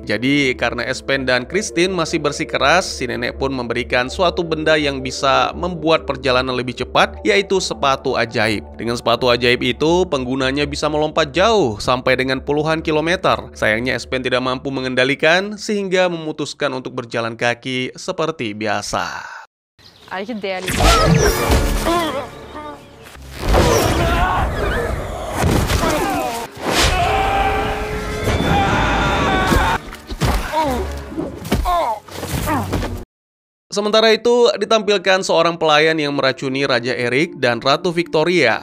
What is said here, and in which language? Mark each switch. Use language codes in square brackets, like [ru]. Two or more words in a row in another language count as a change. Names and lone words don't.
[id] Jadi karena Espen dan Christine masih bersikeras, si nenek pun memberikan suatu benda yang bisa membuat perjalanan lebih cepat, yaitu sepatu ajaib. Dengan sepatu ajaib itu, penggunanya bisa melompat jauh sampai dengan puluhan kilometer. Sayangnya Espen tidak mampu mengendalikan sehingga memutuskan untuk berjalan kaki seperti biasa. [no] Er det ikke det liksom? [id] Sementara itu, ditampilkan seorang pelayan yang meracuni Raja Erik dan Ratu Victoria.